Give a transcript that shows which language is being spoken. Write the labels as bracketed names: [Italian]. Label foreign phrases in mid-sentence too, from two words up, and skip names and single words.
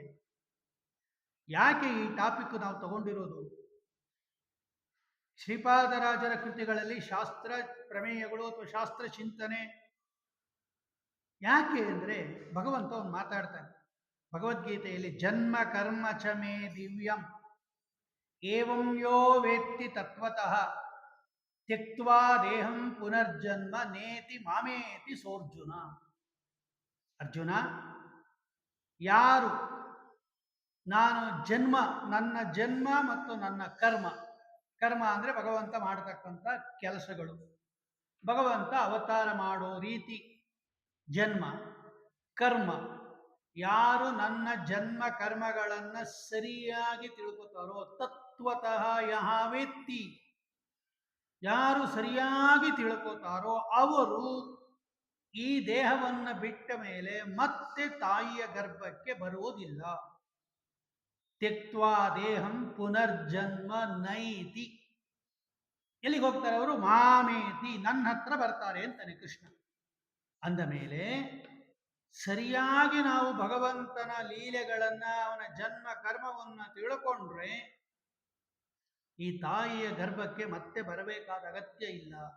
[Kannada] ಯಾಕೆ ಈ ಟಾಪಿಕ್ ನಾವು ತಗೊಂಡಿರೋದು? ಶ್ರೀಪಾದರಾಜರ ಕೃತಿಗಳಲ್ಲಿ ಶಾಸ್ತ್ರ ಪ್ರಮೇಯಗಳು ಅಥವಾ ಶಾಸ್ತ್ರ ಚಿಂತನೆ ಯಾಕೆ ಅಂದರೆ, ಭಗವಂತ ಅವನು ಮಾತಾಡ್ತಾನೆ ಭಗವದ್ಗೀತೆಯಲ್ಲಿ, [Sanskrit] ಜನ್ಮ ಕರ್ಮ ಚ ಮೇ ದಿವ್ಯಂ ಏವಂ ಯೋ ವೇತ್ತಿ ತತ್ವತಃ ತ್ಯಕ್ತ್ವಾ ದೇಹಂ ಪುನರ್ಜನ್ಮ ನೇತಿ ಮಾಮೇತಿ ಸೋರ್ಜುನ. [Kannada] ಅರ್ಜುನ, ಯಾರು ನಾನು ನನ್ನ ಜನ್ಮ ಮತ್ತು ನನ್ನ ಕರ್ಮ ಅಂದರೆ ಭಗವಂತ ಮಾಡತಕ್ಕಂಥ ಕೆಲಸಗಳು, ಭಗವಂತ ಅವತಾರ ಮಾಡೋ ರೀತಿ, ಜನ್ಮ ಕರ್ಮ, ಯಾರು ನನ್ನ ಜನ್ಮ ಕರ್ಮಗಳನ್ನು ಸರಿಯಾಗಿ ತಿಳ್ಕೊತಾರೋ, [Sanskrit] ತತ್ವತಃ ಯಹ ವೇತ್ತಿ, [Kannada] ಯಾರು ಸರಿಯಾಗಿ ತಿಳ್ಕೊತಾರೋ ಅವರು ಈ ದೇಹವನ್ನು ಬಿಟ್ಟ ಮೇಲೆ ಮತ್ತೆ ತಾಯಿಯ ಗರ್ಭಕ್ಕೆ ಬರುವುದಿಲ್ಲ. [Sanskrit] ತ್ಯಕ್ತ್ವಾ ದೇಹಂ ಪುನರ್ಜನ್ಮ ನೈತಿ. [Kannada] ಎಲ್ಲಿಗೆ ಹೋಗ್ತಾರೆ ಅವರು? [Sanskrit] ಮಾಮೇತಿ, [Kannada] ನನ್ನ ಹತ್ರ ಬರ್ತಾರೆ ಅಂತಾನೆ ಕೃಷ್ಣ. ಅಂದ ಮೇಲೆ ಸರಿಯಾಗಿ ನಾವು ಭಗವಂತನ ಲೀಲೆಗಳನ್ನ, ಅವನ ಜನ್ಮ ಕರ್ಮವನ್ನು ತಿಳ್ಕೊಂಡ್ರೆ ಈ ತಾಯಿಯ ಗರ್ಭಕ್ಕೆ ಮತ್ತೆ ಬರಬೇಕಾದ ಅಗತ್ಯ ಇಲ್ಲ.